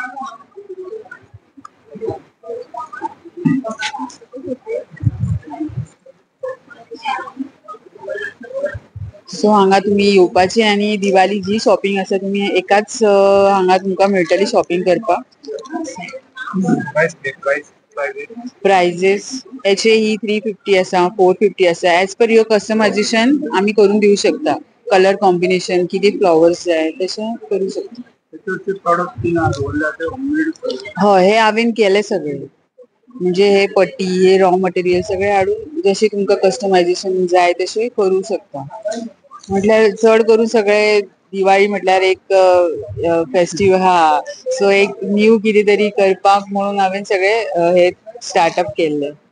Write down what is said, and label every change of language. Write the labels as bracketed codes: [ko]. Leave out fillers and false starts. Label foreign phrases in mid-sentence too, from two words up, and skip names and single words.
[kok] सो हांगा तुम्ही येवपाचे आणि दिवाली जी शॉपिंग आसा तुम्ही एकाच हांगा तुमकां मेळटली शॉपिंग करपाक. प्राइजेस याचे ही 350 आसा, 450 आसा. [en] as per your customization [kok] आम्ही करून दिवू शकता. [en] colour combination [kok] किती फ्लॉवर्स जाय तशें करू शकता. हय, हे हांवें केले सगळे. म्हणजे हे पट्टी, हे [en] raw material [kok] सगळे हाडून जशे तुमकां कस्टमायझेशन जाय तशें करू शकता. म्हटल्यार चड करून सगळे दिवाळी म्हटल्यार एक फेस्टिवल हा, सो एक न्यू कितें तरी करपाक म्हणून हांवें सगळे हे स्टार्टअप केल्ले.